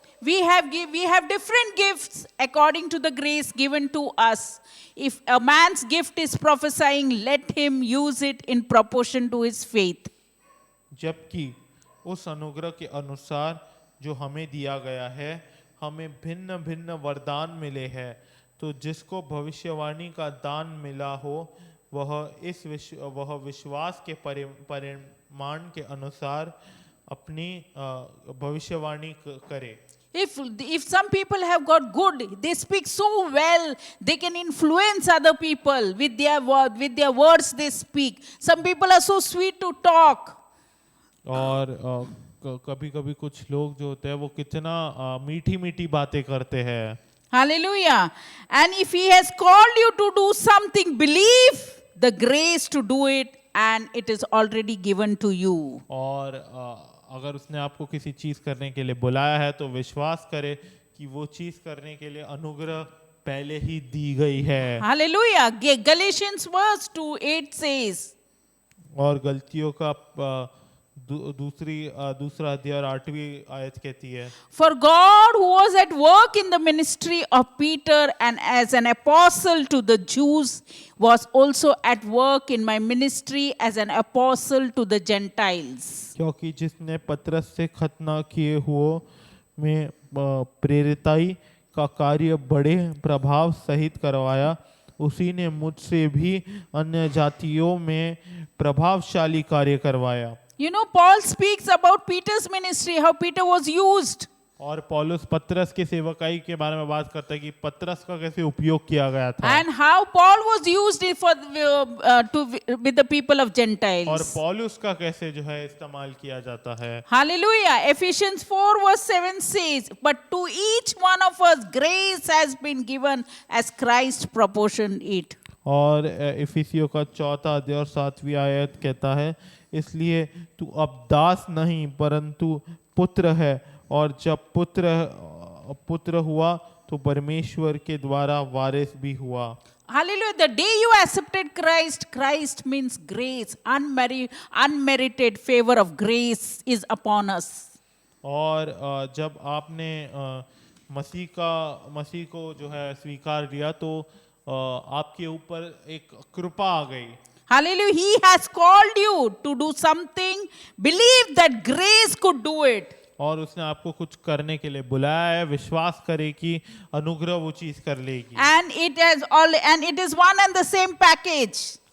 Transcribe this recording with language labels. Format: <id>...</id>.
<en>We have different gifts according to the grace given to us. If a man's gift is prophesying, let him use it in proportion to his faith.</en> <hi>जबकि उस अनुग्रह के अनुसार जो हमें दिया गया है, हमें भिन्न भिन्न वरदान मिले हैं, तो जिसको भविष्यवाणी का दान मिला हो वह विश्वास के परिमाण के अनुसार अपनी भविष्यवाणी करे।</hi> <en>If some people have got good, they speak so well, they can influence other people with their words they speak. Some people are so sweet to talk.</en> <hi>और कभी कभी कुछ लोग जो होते हैं वो कितना मीठी मीठी बातें करते हैं।</hi> <en>Hallelujah. And if he has called you to do something, believe the grace to do it, and it is already given to you.</en> <hi>और अगर उसने आपको किसी चीज करने के लिए बुलाया है तो विश्वास करे कि वो चीज करने के लिए अनुग्रह पहले ही दी गई है।</hi> <en>Hallelujah. Galatians verse 2:8 says.</en> <hi>और गलतियों का दूसरा अध्याय और 8वीं आयत कहती है,</hi> <en>For God who was at work in the ministry of Peter and as an apostle to the Jews was also at work in my ministry as an apostle to the Gentiles.</en> <hi>क्योंकि जिसने पतरस से खतना किए हुओं में प्रेरिताई का कार्य बड़े प्रभाव सहित करवाया, उसी ने मुझसे भी अन्य जातियों में प्रभावशाली कार्य करवाया।</hi> <en>Paul speaks about Peter's ministry, how Peter was used.</en> <hi>और पौलुस पतरस के सेवकाई के बारे में बात करता है कि पतरस का कैसे उपयोग किया गया था।</hi> <en>And how Paul was used with the people of Gentiles.</en> <hi>और पौलुस का कैसे जो है इस्तेमाल किया जाता है।</hi> <en>Hallelujah. Ephesians 4 verse 7 says, but to each one of us grace has been given as Christ proportioned it.</en> <hi>और इफिसियों का 4 अध्याय और 7वीं आयत कहता है, इसलिए तू अब दास नहीं परंतु पुत्र है, और जब पुत्र हुआ तो परमेश्वर के द्वारा वारिस भी हुआ।</hi> <en>Hallelujah. The day you accepted Christ, Christ means grace, unmerited favor of grace is upon us.</en> <hi>और जब आपने मसीह को जो है स्वीकार किया तो आपके ऊपर एक कृपा आ गई।</hi> <en>Hallelujah. He has called you to do something. Believe that grace could do it.</en> <hi>और उसने आपको कुछ करने के लिए बुलाया है, विश्वास करे कि अनुग्रह वो चीज कर लेगी।</hi> <en>And it is one and the same package.</en>